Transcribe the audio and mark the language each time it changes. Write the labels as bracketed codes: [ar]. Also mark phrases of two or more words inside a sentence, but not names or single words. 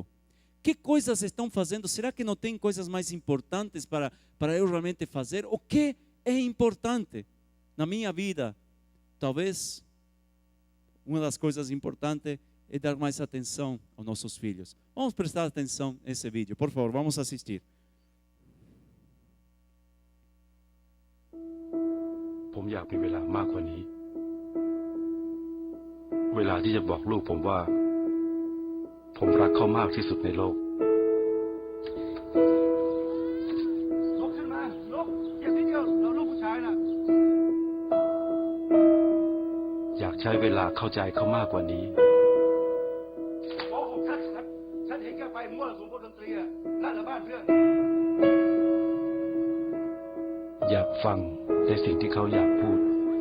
[pt] Que coisas estão fazendo? Será que não tem coisas mais importantes para eu realmente fazer? O que é importante na minha vida? Talvez uma das coisas importantes é dar mais atenção aos nossos filhos. Vamos prestar atenção nesse vídeo, por favor, vamos assistir. [th] ผมอยากมีเวลามากกว่านี้เวลาที่จะบอกลูกผมว่าผมรักเขามากที่สุดในโลก ลุกขึ้นมาลุกอย่าทีเดียวเราลูกผู้ชายน่ะอยากใช้เวลาเข้าใจเขามากกว่านี้โอ้ผมฉันเห็นแกไปมั่วสุมพวกดนตรีอ่ะนั่นแหละบ้านเพื่อนอยากฟังในสิ่งที่เขาอยากพูด